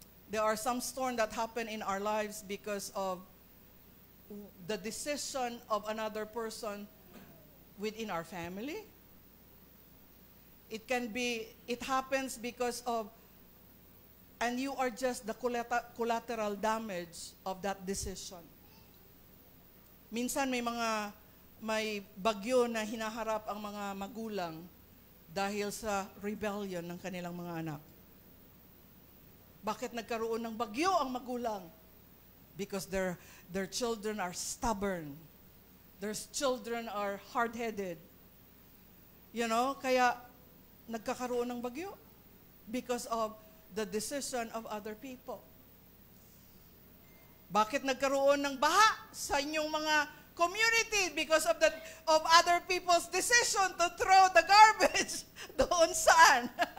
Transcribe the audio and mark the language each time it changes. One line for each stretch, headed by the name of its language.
English: There are some storms that happen in our lives because of the decision of another person within our family. It happens because of, and you are just the collateral damage of that decision.
Filipino: Minsan may bagyo na hinaharap ang mga magulang dahil sa rebellion ng kanilang mga anak. Bakit nagkaroon ng bagyo ang magulang?
English: Because their children are stubborn. Their children are hard-headed.
Filipino: Kaya nagkakaroon ng bagyo
English: because of the decision of other people.
Filipino: Bakit nagkaroon ng baha sa inyong mga community?
English: Because of other people's decision to throw the garbage
Filipino: doon saan?